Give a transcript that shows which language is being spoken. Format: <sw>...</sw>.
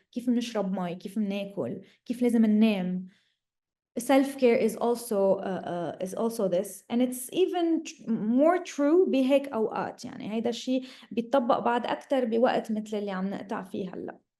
<ar>كيف بنشرب مي، كيف بناكل، كيف لازم ننام.</ar> <en>Self-care is also this, and it's even more true</en> <ar>بهيك أوقات. يعني هيدا الشيء بيتطبق بعد أكتر بوقت مثل اللي عم نقطع فيه هلا.</ar>